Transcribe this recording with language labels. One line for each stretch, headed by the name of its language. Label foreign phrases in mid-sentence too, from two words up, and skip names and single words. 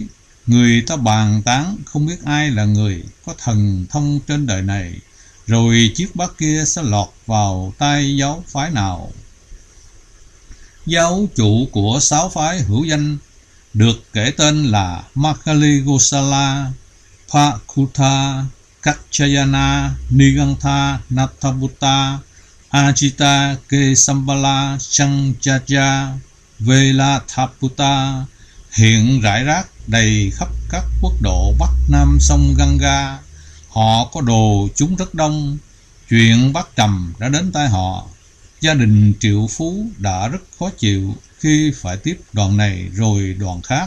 Vietnamese: Người ta bàn tán không biết ai là người có thần thông trên đời này, rồi chiếc bát kia sẽ lọt vào tay giáo phái nào. Giáo chủ của 6 phái hữu danh được kể tên là Makali Gosala, Pakutha, Kachayana, Nigantha, Nathabutta, Ajita, Kesambala, Chanchaja, Velathaputta, hiện rải rác đầy khắp các quốc độ bắc nam sông Ganga. Họ có đồ chúng rất đông. Chuyện bắt trầm đã đến tai họ. Gia đình triệu phú đã rất khó chịu khi phải tiếp đoàn này rồi đoàn khác.